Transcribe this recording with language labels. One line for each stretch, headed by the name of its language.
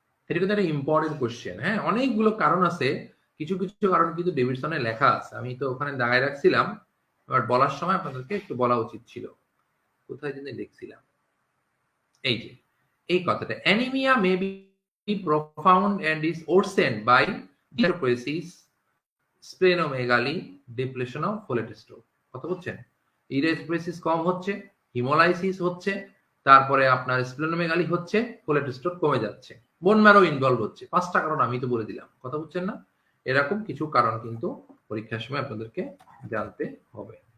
Bangla: এটা কিন্তু একটা ইম্পর্টেন্ট কোশ্চেন। হ্যাঁ, অনেকগুলো কারণ আছে, কিছু কিছু কারণ কিন্তু ডেভিডসনে লেখা আছে, আমি তো ওখানে দাগায় রাখছিলাম, বাট বলার সময় আপনাদেরকে একটু বলা উচিত ছিল। কোথায় জন্য দেখছিলাম, এই যে এই কথাটা, anaemia
English: May be profound and is worsened by erythropoiesis, splenomegaly, depletion of folate store.
Bangla: কথা বুঝছেন? erythropoiesis কম হচ্ছে, হিমোলাইসিস হচ্ছে, তারপরে আপনার স্প্লেনোমেগালি হচ্ছে, ফোলেট স্টোর কমে যাচ্ছে, বোন ম্যারো ইনভলভ হচ্ছে। 5টা কারণ আমি তো বলে দিলাম, কথা বুঝছেন না? এরকম কিছু কারণ কিন্তু পরীক্ষার সময় আপনাদেরকে জানতে হবে।